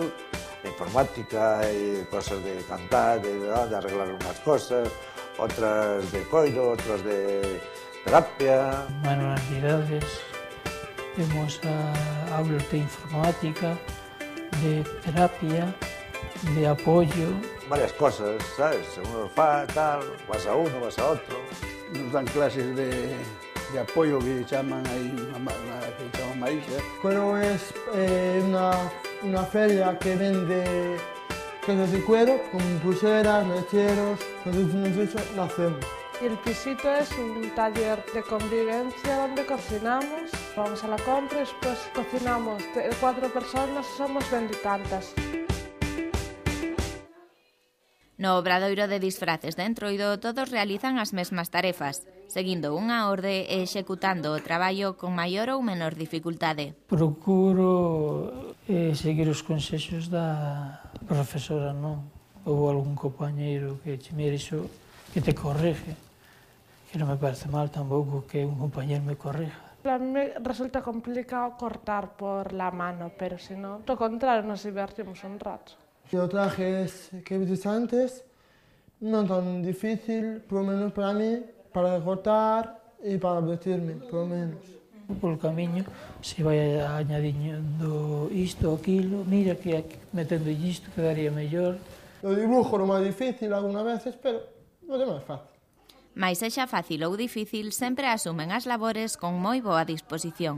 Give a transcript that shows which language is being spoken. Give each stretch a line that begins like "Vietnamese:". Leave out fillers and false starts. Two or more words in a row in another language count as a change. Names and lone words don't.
Galician: Informática e cosas de cantar, de arreglar unhas cosas, outras de coiro, outras de terapia. Manualidades, temos aulas de informática, de terapia, de apoio. Varias cosas, sabes? Según os fa, tal, vas a uno, vas a outro.
Spanish: nos dan clases de apoyo que llaman ahí, que llaman Marisa. Cuero es una feria que vende cosas de cuero, con pulseras, mecheros, nosotros lo hacemos. Y el pisito es un taller de convivencia donde cocinamos, vamos a la compra y después cocinamos 4 personas, somos 20 y tantas.
Galician: No obradoiro de disfraces de Entroido todos realizan as mesmas tarefas, seguindo unha orde e executando o traballo con maior ou menor dificultade. Procuro seguir os consexos da profesora, non? Ou algún compañeiro que che mire iso, que te corrige, que non me parece mal tampouco que
Spanish: un compañero me corrija. A mí me resulta complicado cortar por la mano, pero si no, lo contrario, nos divertimos un rato. Los trajes que he visto antes no tan difícil, por lo menos para mí, para cortar y para vestirme, por lo menos. Por el
Galician: camiño se vai añadindo isto, aquilo, mira que metendo isto quedaría mellor. O dibujo é máis difícil
Spanish: algunas veces,
Galician: pero o demais é fácil. Mais sexa fácil ou difícil, sempre asumen as labores con moi boa disposición.